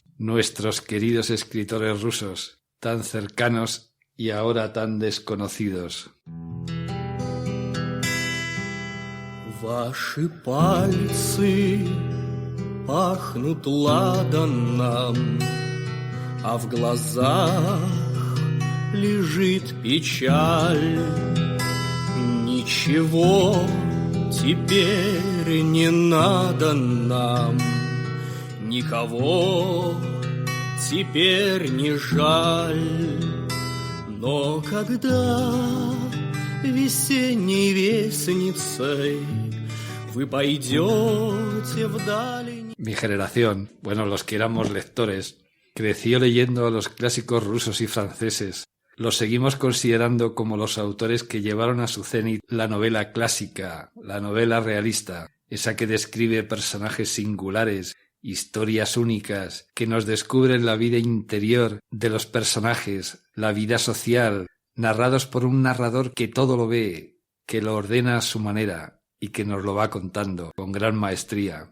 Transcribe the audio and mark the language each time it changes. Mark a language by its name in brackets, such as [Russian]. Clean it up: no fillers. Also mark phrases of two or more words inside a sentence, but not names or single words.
[Spanish] Nuestros queridos escritores rusos, tan cercanos y ahora tan desconocidos. [Russian] Ваши пальцы пахнут ладаном, а в глазах лежит печаль. Ничего теперь не надо нам. Никого теперь не жаль, но когда весенней вестницей вы пойдете вдали... [Spanish] Mi generación, bueno, los que éramos lectores, creció leyendo a los clásicos rusos y franceses. Los seguimos considerando como los autores que llevaron a su cenit la novela clásica, la novela realista, esa que describe personajes singulares, historias únicas que nos descubren la vida interior de los personajes, la vida social, narrados por un narrador que todo lo ve, que lo ordena a su manera y que nos lo va contando con gran maestría.